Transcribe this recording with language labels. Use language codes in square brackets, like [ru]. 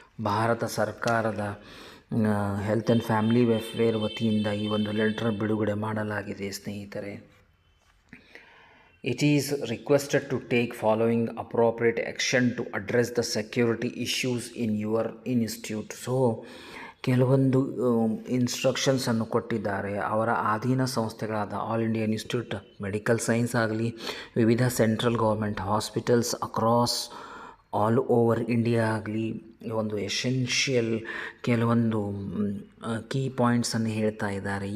[kn] ಭಾರತ ಸರ್ಕಾರದ health and family welfare ವತಿಯಿಂದ ಈ ಒಂದು ಲೆಟ್ರ್ ಬಿಡುಗಡೆ ಮಾಡಲಾಗಿದೆ ಸ್ನೇಹಿತರೆ. [en] It is requested to take following appropriate action to address the security issues in your institute. [kn] So ಕೆಲವೊಂದು ಇನ್ಸ್ಟ್ರಕ್ಷನ್ಸನ್ನು ಕೊಟ್ಟಿದ್ದಾರೆ. ಅವರ ಅಧೀನ ಸಂಸ್ಥೆಗಳಾದ all India institute medical science ಆಗಲಿ, ವಿವಿಧ central government hospitals across all over India ಆಗಲಿ, ಒಂದು ಎಸೆನ್ಷಿಯಲ್ ಕೆಲವೊಂದು ಕೀ ಪಾಯಿಂಟ್ಸನ್ನು ಹೇಳ್ತಾ ಇದ್ದಾರೆ.